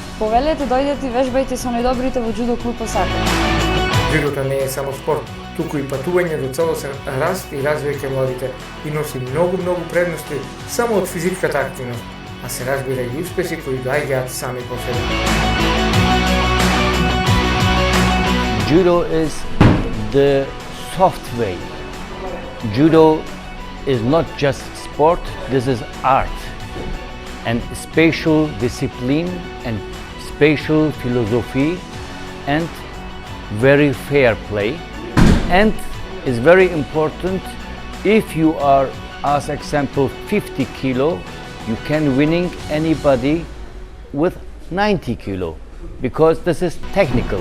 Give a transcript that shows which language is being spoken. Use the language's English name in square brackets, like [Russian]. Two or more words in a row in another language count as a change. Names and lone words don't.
[Macedonian] Повелете, дојдете и вежбајте со најдобрите во џудо клуб Осака. Џудото не е само спорт, туку и патување до целосен раст и развој кај младите и носи многу предности само од физичката активност, а се разбира и успеси кои доаѓаат сами по себе. [English] Judo is the soft way. Judo is not just sport, this is art and spatial discipline and spatial philosophy and very fair play, and is very important if you are, as example, 50 kilo, you can winning anybody with 90 kilo because this is technical.